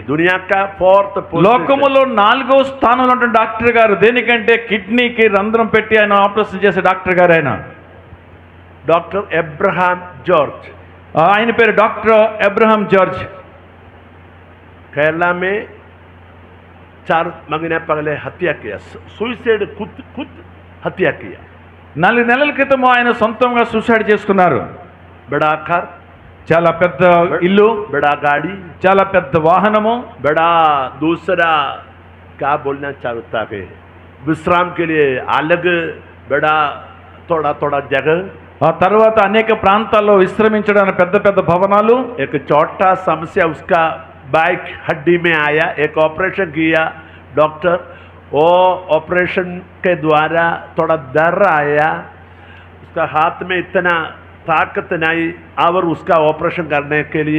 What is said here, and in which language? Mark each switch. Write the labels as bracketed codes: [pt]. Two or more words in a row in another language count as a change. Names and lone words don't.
[hi] दुनिया का 4th पोजीशन। [te] లోకములో 4వ స్థానంలో ఉన్న డాక్టర్ గారు. దేనికంటే కిడ్నీకి రంధ్రం పెట్టి ఆయన ఆపరేషన్ చేసే డాక్టర్ గారు ఆయన. [hi] डॉक्टर एब्राहम जॉर्ज, [te] ఆయన పేరు డాక్టర్ అబ్రహాం జార్జ్. [hi] केरला में 4 महीने पहले हत्या किया, सुसाइड, खुद हत्या किया। [te] 4 నెలల క్రితం ఆయన సొంతంగా సూసైడ్ చేసుకున్నారు. [hi] बड़ा घर, [te] చాలా పెద్ద ఇల్లు, [hi] बड़ा गाड़ी, [te] చాలా పెద్ద వాహనము, [hi] बड़ा दूसरा क्या बोलना चाहता है, विश्राम के लिए अलग बड़ा थोड़ा थोड़ा जगह। [te] ఆ తర్వాత అనేక ప్రాంతాల్లో విశ్రమించడానికి పెద్ద పెద్ద భవనాలు. [hi] एक छोटा समस्या उसका बैक हड्डी में आया, एक ऑपरेशन किया डॉक्टर, वो ऑपरेशन के द्वारा थोड़ा दर्द आया, उसका हाथ में इतना ताकत नहीं और उसका ऑपरेशन करने के लिए